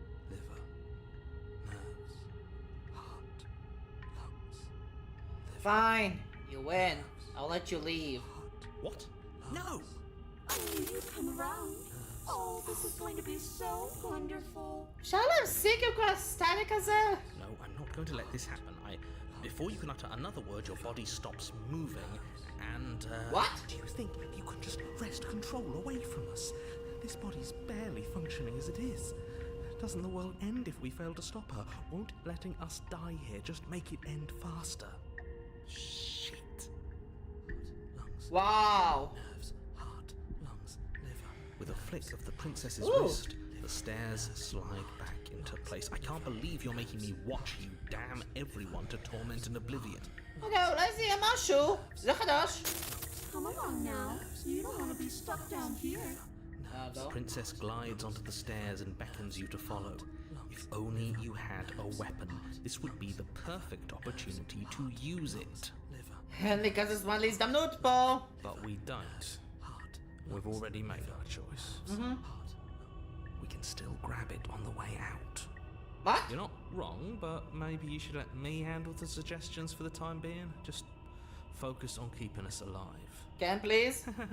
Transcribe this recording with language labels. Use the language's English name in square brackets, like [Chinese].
[English] liver, nerves, heart, lungs, liver, Fine, you win. I'll let you leave. What? No! I knew you'd come around. Oh, this is going to be so wonderful. [Hebrew] אפשר להפסיק עם כל הסטטיק הזה? [English] No, I'm not going to let this happen. Before you can utter another word, your body stops moving, and, What? Do you think you can just wrest control away from us? This body's barely functioning as it is. Doesn't the world end if we fail to stop her? Won't letting us die here just make it end faster? Shit. Lungs, Wow. nerves, heart, lungs, liver. With a flick of the princess's Ooh. wrist, the stairs slide back into place. I can't believe you're making me watch you damn everyone to torment and oblivion. [Hebrew] אוקיי, אולי זה יהיה משהו. זה חדש. [English] Come along now. You don't want to be stuck down here. The princess glides onto the stairs and beckons you to follow. If only you had a weapon, this would be the perfect opportunity to use it. [Hebrew] אין לי כזה זמן להזדמנות פה. [English] But we don't. We've already made our choice. We can still grab it on the way out. What? You're not wrong, but maybe you should let me handle the suggestions for the time being. Just focus on keeping us alive. [Hebrew] כן, [English] please?